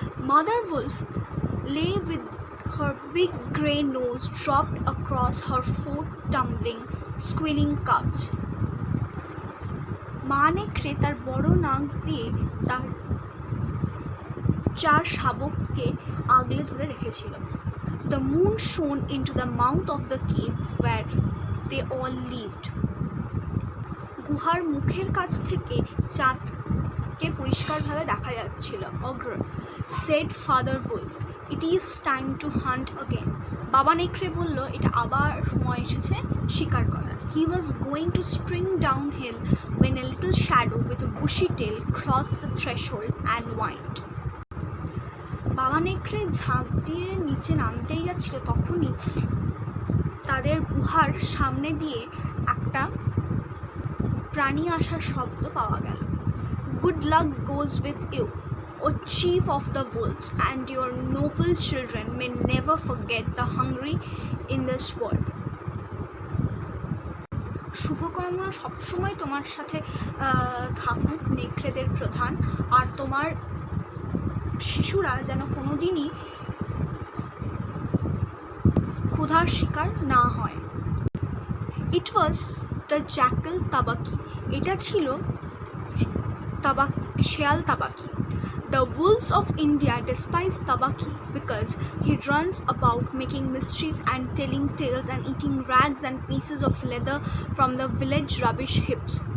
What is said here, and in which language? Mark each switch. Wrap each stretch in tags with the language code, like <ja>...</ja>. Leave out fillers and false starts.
<en>Mother wolf lay with her big grey nose dropped across her 4 tumbling, squealing cubs.</en> <bn>মা নেকড়ে তার বড় নাক দিয়ে তার 4 শাবককে আগলে ধরে রেখেছিল।</bn> <en>The moon shone into the mouth of the cave where they all lived.</en> <bn>গুহার মুখের কাছ থেকে চাঁদকে পরিষ্কারভাবে দেখা যাচ্ছিল।</bn> <en>Ogre said Father Wolf, "It is time to hunt again."</en> <bn>বাবা নেকড়ে বলল, এটা আবার সময় এসেছে শিকার করার।</bn> <en>He was going to spring downhill when a little shadow with a bushy tail crossed the threshold and whined.</en> <bn>বাবা নেকড়ে ঝাঁপ দিয়ে নিচে নামতেই যাচ্ছিল, তখনই তাদের গুহার সামনে দিয়ে একটা প্রাণী আসার শব্দ পাওয়া গেল।</bn> <en>Good luck goes with you, O chief of the wolves, and your noble children may never forget the hungry in this world.</en> <bn>শুভকামনা সবসময় তোমার সাথে থাকুক নেকড়েদের প্রধান, আর তোমার শিশুরা যেন কোনোদিনই ক্ষুধার শিকার না হয়।</bn> <en>it was the jackal Tabaqui,</en> <bn>এটা ছিল শেয়াল তাবাকি।</bn> <en>The wolves of India despise Tabaki because he runs about making mischief and telling tales and eating rags and pieces of leather from the village rubbish heaps.</en>